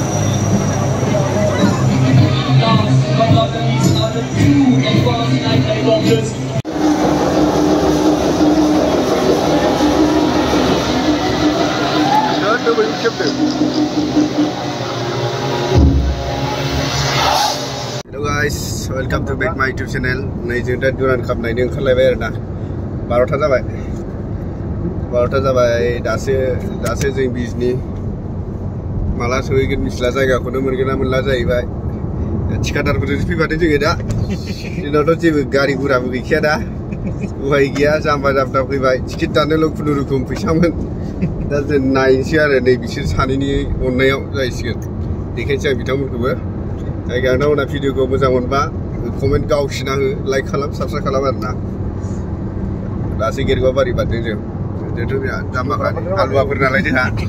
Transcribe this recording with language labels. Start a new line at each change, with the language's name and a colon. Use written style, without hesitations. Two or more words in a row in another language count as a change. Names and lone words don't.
English: Last but not the least are the two advanced night helicopters. Hello guys, welcome to back my YouTube channel.
Bodo: Nay जों दा दुरान काप नायनो ओंखारलायबाय आरोना 12था जाबाय दासो जों बिजनि माला सहैगोन मिथिला जायगाखौनो मोनगोन ना मोनला जाहैबाय थिकादारफोरजों फैबाथाय जोङो दा जोंनावथ' जेबो गारि गुराबो गैखाया दा उहाय गैया जाम्बा जाम्बा फैबाय टिकेट दाननोल' खुनुरुखुम फैसामोन दा जों नायनोसै आरो नै बिसोर सानैनि अननायाव जाहैसिगोन देखायनोसै आं बिथांमोनखौबो जायगायावनो भिडिअखौ मोजां मोनबा कमेन्ट गावसिना हो लाइक खालाम साबस्क्राइब खालाम आरोना दासो गेरगुवाबारि बारदों जोंथ' जाम्बाखा हालुवाफोर नालाय जोंहा